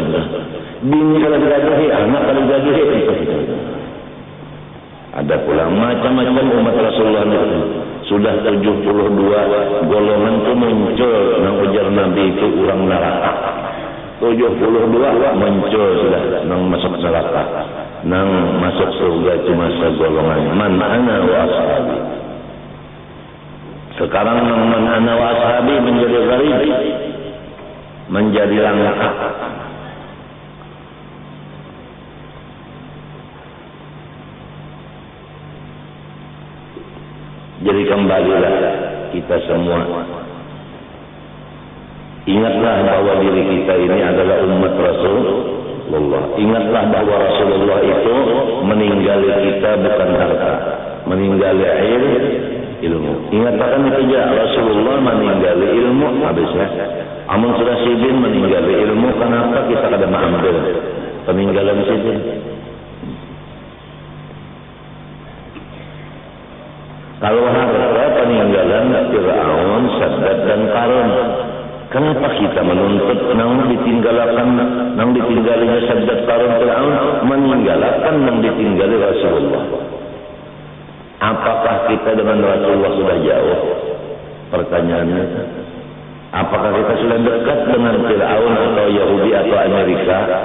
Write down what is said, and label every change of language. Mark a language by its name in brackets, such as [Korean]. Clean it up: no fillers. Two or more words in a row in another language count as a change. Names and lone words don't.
[Banjar] Bini kalau digaduhi, anak kalau digaduhi. Ada pula macam-macam umat Rasulullah itu. Sudah 72 golongan itu muncul yang ujar Nabi itu orang neraka. 72 muncul sudah nang masuk neraka. Nang masuk surga cuma segolongan [Arabic] من أنا وأصحابي. [Banjar] Sekarang nang [Arabic] من أنا وأصحابي [Banjar] menjadi gharib, menjadi langka. Jadi kembalilah kita semua. Ingatlah bahwa diri kita ini adalah umat Rasulullah. Ingatlah bahwa Rasulullah itu meninggali kita bukan harta, meninggali ilmu. Ingatlah kan itu aja, Rasulullah meninggali ilmu habisnya. Amun sudah sidin meninggali ilmu, kenapa kita kada mengambil peninggalan sidin? Kalau harta peninggalan Fir'aun, Saddad dan Qarun. Kenapa kita menuntut nang ditinggalinya Saddad, Qarun, Fir'aun, meninggalkan nang ditinggali Rasulullah? Apakah kita dengan Rasulullah sudah jauh? Pertanyaannya. Apakah kita sudah dekat dengan Fir'aun atau Yahudi atau Amerika?